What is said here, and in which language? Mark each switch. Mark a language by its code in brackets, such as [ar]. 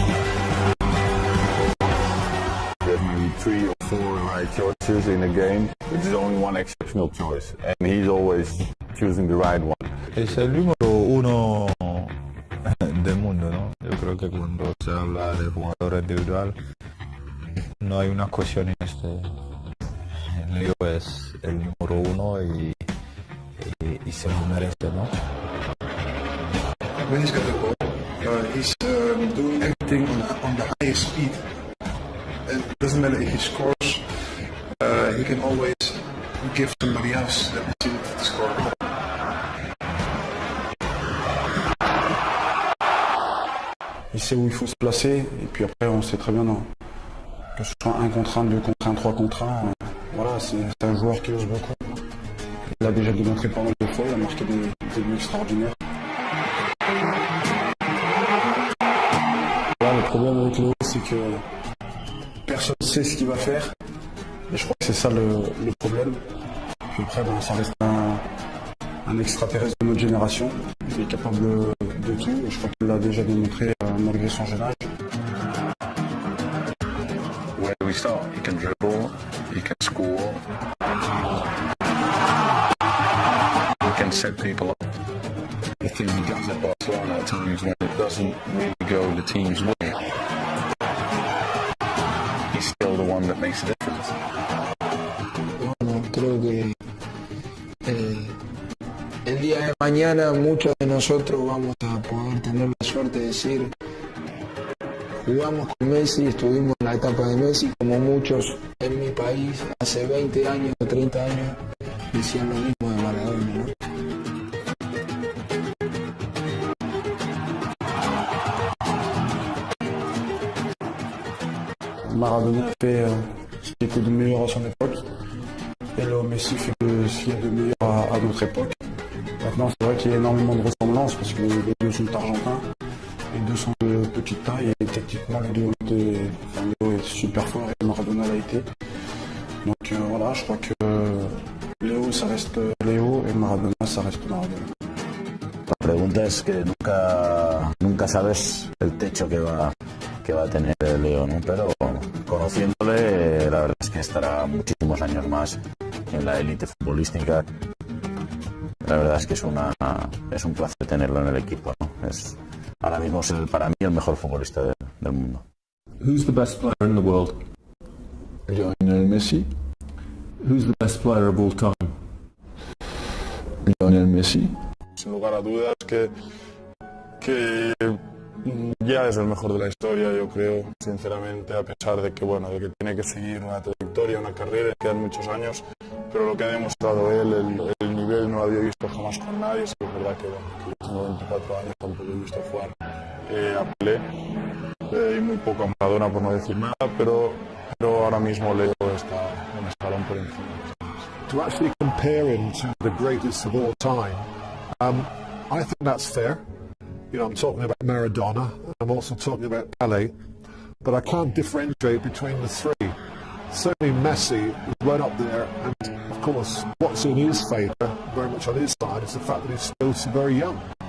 [en] There's maybe 3 or 4 right choices in a game, but there's only one exceptional choice, and he's always choosing the right one. [es] Es el número 1 del mundo, ¿no? Yo creo que cuando se habla de jugador individual no hay una cuestión en este. Leo es el número 1 y se lo merece, ¿no? [en] When he's got the ball, he's doing everything on the highest speed. It doesn't matter if he scores, he can always give somebody else the opportunity to score. [fr] Il sait où il faut se placer, et puis après on sait très bien que ce soit 1 contre 1, 2 contre 1, 3 contre 1, voilà, c'est un joueur qui ose beaucoup. Il l'a déjà démontré pas mal de fois, il a marqué des buts extraordinaires. Là, le problème avec Léo, c'est que personne ne sait ce qu'il va faire, et je crois que c'est ça le problème. Puis après, ça reste un extraterrestre de notre génération. Il est capable de tout, et je crois qu'il l'a déjà démontré malgré son jeune âge. [en] Where do we start? He can dribble, he can score, he can set people up. The thing he does at Barcelona at times when it doesn't really go the team's way, he's still the one that makes a difference. [es] Bueno, creo que el día de mañana muchos de nosotros vamos a poder tener la suerte de decir: jugamos con Messi, estuvimos en la etapa de Messi, como muchos en mi país hace 20 años o 30 años decían lo mismo de Maradona, ¿no? [fr] Maradona a fait ce qui était de meilleur à son époque. Et Léo Messi fait ce qu'il y a de meilleur à d'autres époques. Maintenant, c'est vrai qu'il y a énormément de ressemblances parce que les deux sont argentins. Les deux sont de petite taille et tactiquement, les deux ont été... Enfin, Léo est super fort et Maradona l'a été. Donc voilà, je crois que Léo, ça reste Léo et Maradona, ça reste Maradona. [es] La pregunta es que nunca sabes el techo que va a tener Leo, ¿no? Pero conociéndole, la verdad es que estará muchísimos años más en la élite futbolística. La verdad es que es un placer tenerlo en el equipo, ¿no? Es ahora mismo para mí el mejor futbolista del mundo. [en] Who's the best player in the world? Lionel Messi. Who's the best player of all time? Lionel Messi. [es] Sin lugar a dudas que ya es el mejor de la historia, yo creo, sinceramente, a pesar de que, bueno, de que tiene que seguir una trayectoria, una carrera, quedan muchos años, pero lo que ha demostrado él, el nivel no lo había visto jamás con nadie. Sí, es verdad que, bueno, que yo tengo 24 años, tampoco he visto jugar a Pelé y muy poco a Maradona, por no decir nada, pero ahora mismo Leo está un escalón por encima. [en] To actually compare him to the greatest of all time, I think that's fair. You know, I'm talking about Maradona, I'm also talking about Pelé, but I can't differentiate between the three. Certainly Messi is right up there, and of course what's in his favour, very much on his side, is the fact that he's still so very young.